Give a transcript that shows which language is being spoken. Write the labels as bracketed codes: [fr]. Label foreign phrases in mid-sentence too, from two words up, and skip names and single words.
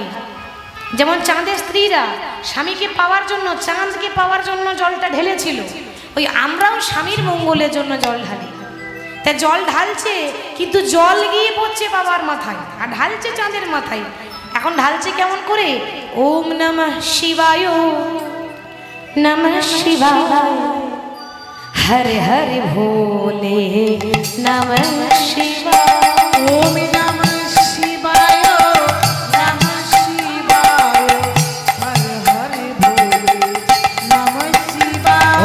[bn] যেমন চাঁদের স্ত্রীরা স্বামীকে পাওয়ার জন্য, চাঁদকে পাওয়ার জন্য জলটা ঢেলেছিল, ওই আমরাও স্বামীর মঙ্গলের জন্য জল ঢালি। তা জল ঢালছে, কিন্তু জল গিয়ে পড়ছে বাবার মাথায়, আর ঢালছে চাঁদের মাথায়। এখন ঢালছে কেমন করে? [sa] ওম নমঃ শিবায়, নমঃ শিবায়, হরে হরে ভোলে, নমঃ শিবায়। ওম নমঃ শিবায়, নমঃ শিবায়, হরে হরে ভোলে, নমঃ শিবায়।